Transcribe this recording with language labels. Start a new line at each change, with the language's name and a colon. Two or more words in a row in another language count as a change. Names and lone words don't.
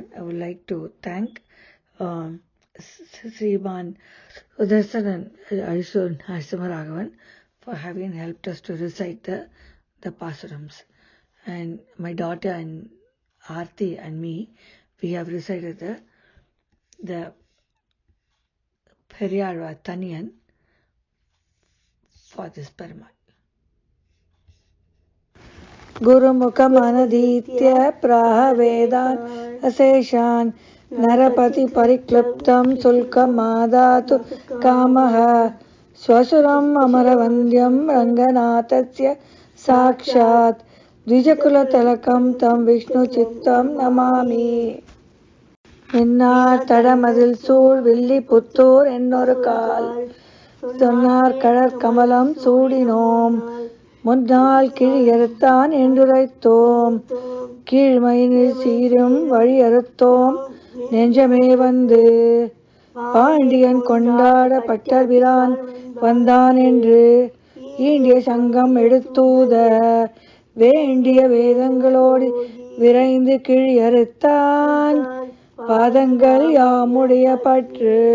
English: I would like to thank Sriman Sudarsanan Narasimharaghavan for having helped us to recite the Pasurams. And my daughter and Aarti and me, we have recited the Periyazhwar Taniyan for this Perumal.
Sanskrit: गुरुमुखमनधीत्य प्राह वेदान् अशेषान् नरपति परिक्लृप्तं शुल्कमादातु कामः श्वशुरम् अमरवन्द्यं रङ्गनाथस्य साक्षात् द्विजकुलतिलकं तं विष्णु चित्तं नमामि.
Tamil: மின்னார் தடமதிள் சூழ் வில்லி புத்தூர் என்னோர் கால் சொன்னார் கடற் கமலம் சூடினோம் முன்னால் கிழியறுத்தான் என்றுரைத்தோம் கீழ்மையினில் சீரும் வழியறுத்தோம் நெஞ்சமே வந்து பாண்டியன் கொண்டாட பட்டர்பிரான் வந்தான் என்று ஈண்டிய சங்கம் எடுத்தூத வேண்டிய வேதங்களோடு விரைந்து கிழியறுத்தான் பாதங்கள் யாமுடைய பற்று